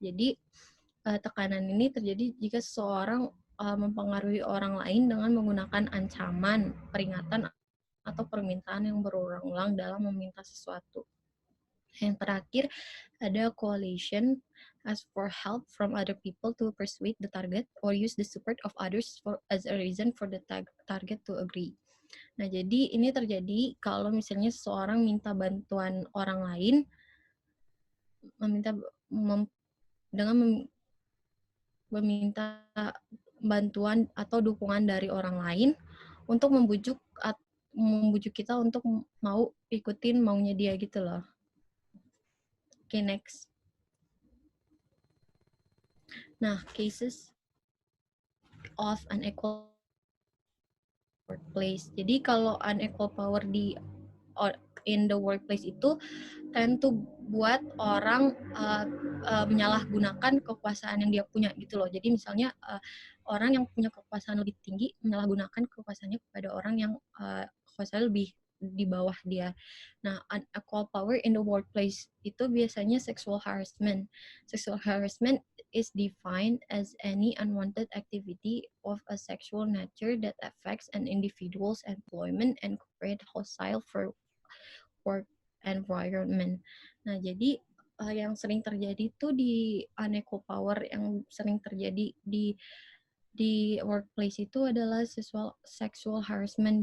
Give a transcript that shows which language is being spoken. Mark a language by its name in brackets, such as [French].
[Indonesian] Jadi tekanan ini terjadi jika seseorang mempengaruhi orang lain dengan menggunakan ancaman, peringatan, atau permintaan yang berulang-ulang dalam meminta sesuatu. Yang terakhir ada [English] coalition, ask for help from other people to persuade the target or use the support of others as a reason for the target to agree. [Indonesian] Nah, jadi ini terjadi kalau misalnya seseorang minta bantuan orang lain, dengan meminta bantuan atau dukungan dari orang lain untuk membujuk kita untuk mau ikutin maunya dia gitu loh. Oke, next. [English] Nah, cases of unequal workplace. [Indonesian] Jadi kalau [English] unequal power in the workplace [Indonesian] itu [English] tend to [Indonesian] buat orang menyalahgunakan kekuasaan yang dia punya gitu loh. Jadi misalnya orang yang punya kekuasaan lebih tinggi menyalahgunakan kekuasaannya kepada orang yang kekuasaan lebih di bawah dia. Nah, [English] unequal power in the workplace [Indonesian] itu biasanya sexual harassment. [English] Sexual harassment is defined as any unwanted activity of a sexual nature that affects an individual's employment and create hostile for work environment. [Indonesian] Nah, jadi yang sering terjadi tuh di unequal power yang sering terjadi di workplace itu adalah sexual harassment.